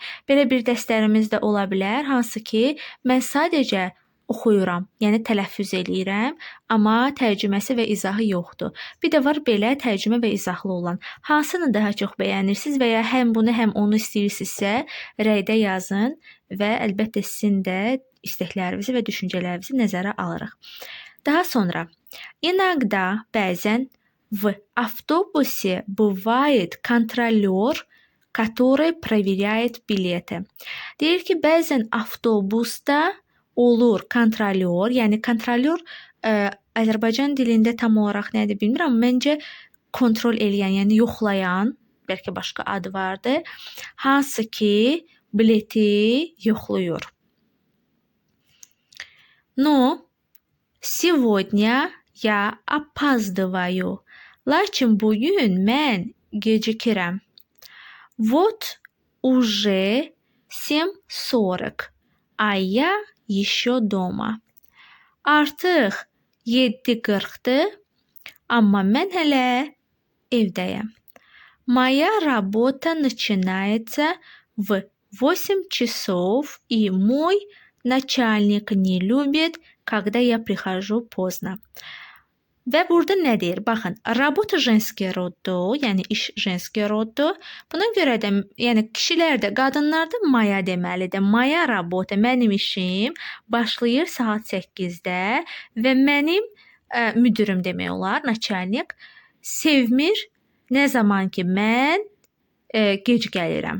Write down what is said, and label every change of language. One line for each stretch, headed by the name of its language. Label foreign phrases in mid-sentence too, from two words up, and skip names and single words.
Azerbaijani: Belə bir dərslərimiz də ola bilər. Hansı ki, mən sadəcə oxuyuram, yəni tələffüz eləyirəm, amma tərcüməsi və izahı yoxdur. Bir də var belə tərcümə və izahlı olan. Hansını daha çox bəyənirsiniz və ya həm bunu, həm onu istəyirsinizsə, rəydə yazın və əlbəttə sizin də istəklərinizi və düşüncələrinizi nəzərə alırıq. Daha sonra,
Russian: иногда, bəzən, в автобусе бывает контролер, который проверяет билеты.
Azerbaijani: Deyir ki, bəzən avtobusda olur kontrolör, yəni kontrolör Azərbaycan dilində tam olaraq nədir bilmirəm, amma məncə kontrol eləyən, yəni yoxlayan, bəlkə başqa adı vardı, hansı ki bileti yoxlayır.
Russian: Но сегодня я опаздываю.
Azerbaijani: Lakin bugün mən gecikirəm.
Russian: Вот уже 7:40, а я еще дома.
Azerbaijani: Artıq 7:40-dır, amma mən hələ evdəyəm.
Russian: Моя работа начинается в 8 часов, и мой начальник не любит, когда я прихожу поздно.
Azerbaijani: Və burada nə deyir? Baxın,
Russian: работа женский
Azerbaijani: roddur, yəni iş
Russian: женский
Azerbaijani: roddur. Buna görə də, yəni kişilər də, qadınlar da maya deməlidir.
Russian: моя работа,
Azerbaijani: mənim işim başlayır saat 8-də və mənim müdürüm demək olar, начальник sevmir nə zaman ki mən gec gəlirəm.